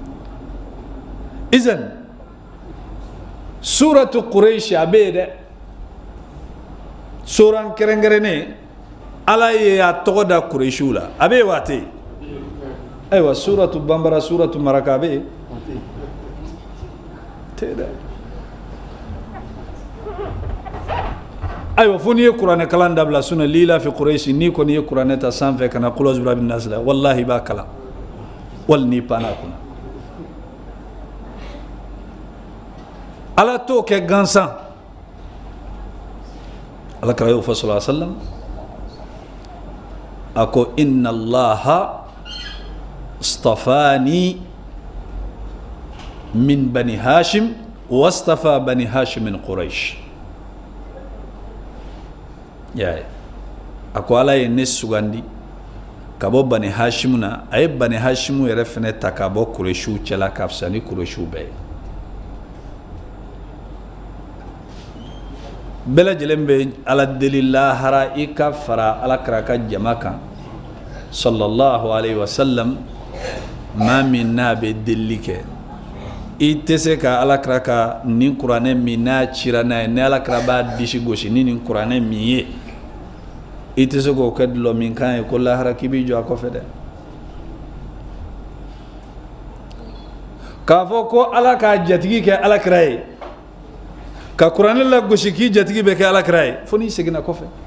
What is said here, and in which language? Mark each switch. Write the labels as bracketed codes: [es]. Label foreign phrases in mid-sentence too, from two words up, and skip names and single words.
[bm] izan [ar] سورة قريش [bm] a bɛ yen dɛ suran kɛrɛnkɛrɛnnen ala ye a tɔgɔ da quraishiw la a bɛ yen wa a tɛ yen ayiwa suratu banbara suratu maraka a bɛ yen tɛ yen dɛ ayiwa fo n'i ye kuranɛ kalan dabila sunna lila fi quraish n'i kɔni ye kuranɛ ta sanfɛ ka na [ar] قل أعوذ برب الناس [bm] la wallahi i b'a kalan wali n'i panna a kunna ala t'o kɛ gansan ala kira y'o fɔ [ar] صلى الله عليه وسلم [bm] a ko [ar] إن الله اصطفاني من بني هاشم واصطفى بني هاشم من قريش [bm] yaye a ko ala ye ne sugandi ka bɔ bani hashim na a ye bani hashim yɛrɛ fɛnɛ ta ka bɔ quraishiw cɛla ka fisa ni quraishiw bɛɛ ye bɛɛ lajɛlen bɛ ala deli lahara i ka fara ala kira ka jama kan [ar] صلى الله عليه وسلم [bm] maa min n'a bɛ delili kɛ i tɛ se ka ala kira ka nin kuranɛ min n'a cira n'a ye ni ala kira b'a disi gosi ni nin kuranɛ min ye i tɛ se k'o kɛ dulɔ min kan ye ko lahara k'i b'i jɔ a kɔfɛ dɛ k'a fɔ ko ala k'a jatigi kɛ ala kira ye ka kuranɛ la gosi k'i jatigi bɛ kɛ ala kira ye fo n'i seginna kɔfɛ